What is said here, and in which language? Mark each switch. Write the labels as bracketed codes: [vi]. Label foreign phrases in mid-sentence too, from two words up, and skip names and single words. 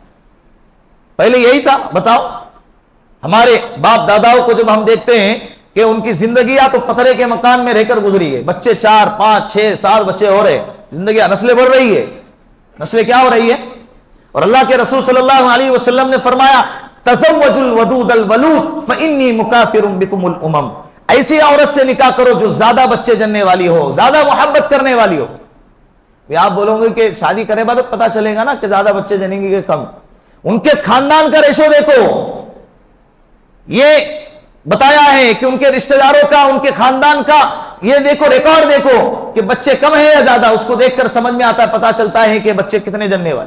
[ur] پہلے یہی تھا، بتاؤ ہمارے باپ داداؤں کو جب ہم دیکھتے ہیں کہ ان کی زندگیاں تو پتھرے کے مکان میں رہ کر گزری ہے، بچے 4 5 6 7 بچے ہو رہے، زندگیاں، نسلیں بڑھ رہی ہے، نسلیں کیا ہو رہی ہے؟ [ar] اور اللہ کے رسول صلی اللہ علیہ وسلم نے فرمایا تزوجوا الودود الولود فانی مکافر بکم الامم، [ur] ایسی عورت سے نکاح کرو جو زیادہ بچے جننے والی ہو، زیادہ محبت کرنے والی ہو۔ آپ بولو گے کہ شادی کرنے بعد پتا چلے گا نا کہ زیادہ بچے جنیں گے کہ کم، ان کے خاندان کا ریشو دیکھو، یہ بتایا ہے کہ ان کے رشتہ داروں کا، ان کے خاندان کا یہ دیکھو، ریکارڈ دیکھو کہ بچے کم ہیں یا زیادہ، اس کو دیکھ کر سمجھ میں آتا ہے، پتا چلتا ہے کہ بچے کتنے جننے والے۔